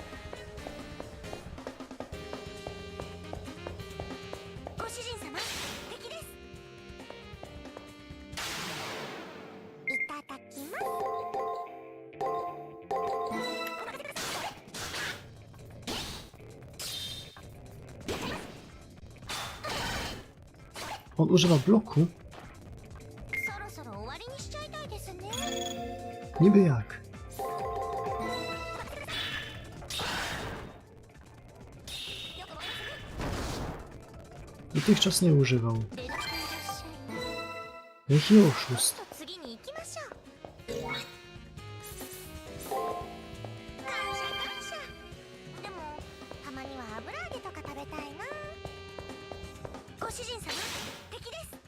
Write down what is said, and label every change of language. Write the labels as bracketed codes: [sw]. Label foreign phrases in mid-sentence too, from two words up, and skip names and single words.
[ja] ご主人様、敵です。いただきます。 [pl] On używa bloku? [ja] そろそろ終わりにしちゃいたいですね。 [pl] Niby jak? Dotychczas nie używał. [ja] 出だしていらっしゃい。 [pl] Jaki oszust. [ja] と次に行きましょう。感謝感謝。でもたまには油揚げとか食べたいな。ご主人様、敵です。